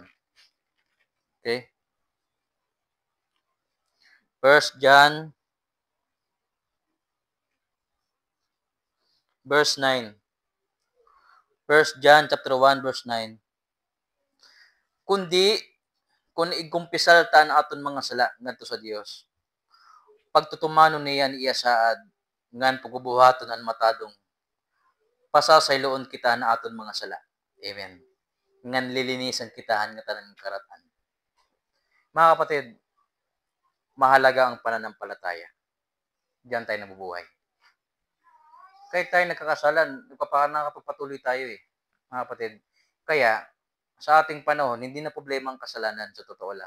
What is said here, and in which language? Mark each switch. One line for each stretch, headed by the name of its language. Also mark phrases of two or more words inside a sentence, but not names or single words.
Filipino: Okay? 1 John verse 9. 1 John chapter 1 verse 9.
Waray: Kundi kung igkumpisal ta na aton mga sala ngadto sa Dios. Pagtutumanon niya iya saad ngan pagbubuhaton an matadong pasasayloon kita na aton mga sala. Amen. Ngan lilinisan kitahan nga tanan karatan.
Filipino: Mga kapatid, mahalaga ang pananampalataya. Diyan tayo nabubuhay. Kahit tayo nagkakasalan, nakapagpatuloy tayo eh, mga kapatid. Kaya, sa ating panahon, hindi na problema ang kasalanan sa totoo lang.